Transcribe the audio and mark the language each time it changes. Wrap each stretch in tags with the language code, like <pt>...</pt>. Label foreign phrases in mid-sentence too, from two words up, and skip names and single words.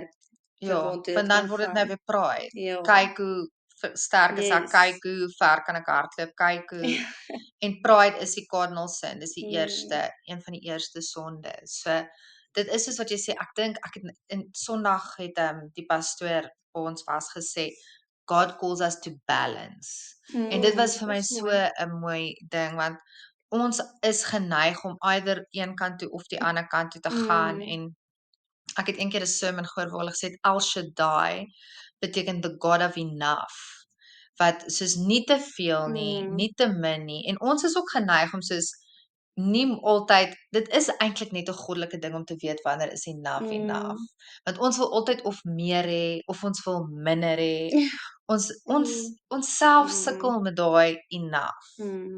<af>want dan word dit nou weer pride. Kyk hoe sterk is ek, kyk hoe ver kan ek hardloop, kyk hoe en pride is die</af> <en>cardinal sin,</en> <af>dis die een van die eerste sondes. So dit is soos wat jy sê, ek dink ek het in Sondag het die pastoor ons was gesê</af> <en>God calls us to balance.</en> <af>En dit was vir my so 'n mooi ding, want ons is geneig om either een kant toe of die ander kant toe te gaan, en ek het eendag 'n sermon gehoor waar hulle gesê het El Shaddai beteken</af> <en>the God of enough,</en> <af>wat soos nie te veel nie, nie te min nie, en ons is ook geneig om soos nie altyd, dit is eintlik net 'n goddelike ding om te weet wanneer is enough, want ons wil altyd of meer hê of ons wil minder hê. Ons self sukkel met daai enough.</af>